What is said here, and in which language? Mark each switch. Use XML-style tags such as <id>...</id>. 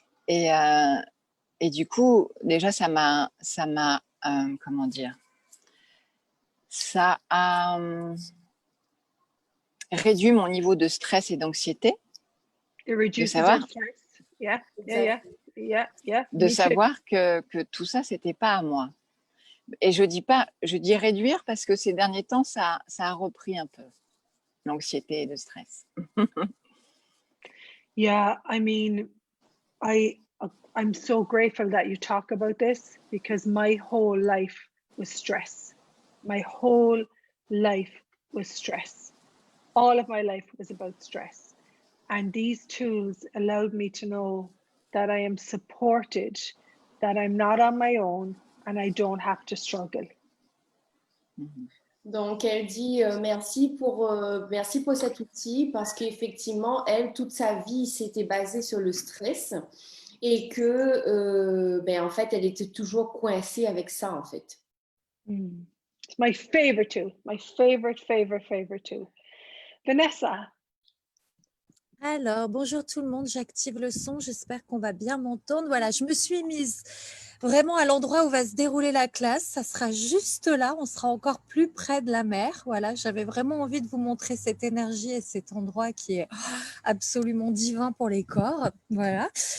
<fr>Et du coup, déjà, ça m'a comment dire, ça a réduit mon niveau de stress et d'anxiété. De savoir, de savoir que tout ça, c'était pas à moi. Et je dis réduire parce que ces derniers temps, ça a repris un peu l'anxiété et le stress.</fr> <en>Yeah, I mean, I'm so grateful that you talk about this because my whole life was stress. My whole life was stress. All of my life was about stress. And these tools allowed me to know that I am supported, that I'm not on my own, and I don't have to struggle.</en> <fr>Donc, elle dit merci pour cet outil parce qu'effectivement, elle, toute sa vie, s'était basée sur le stress et que, en fait, elle était toujours coincée avec ça, en fait.</fr> <en>It's my favorite tool, my favorite tool. Vanessa,</en> <fr>Alors, bonjour tout le monde, j'active le son, j'espère qu'on va bien m'entendre. Voilà, je me suis mise vraiment à l'endroit où va se dérouler la classe. Ça sera juste là, on sera encore plus près de la mer. Voilà, j'avais vraiment envie de vous montrer cette énergie et cet endroit qui est absolument divin pour les corps. Voilà.</fr>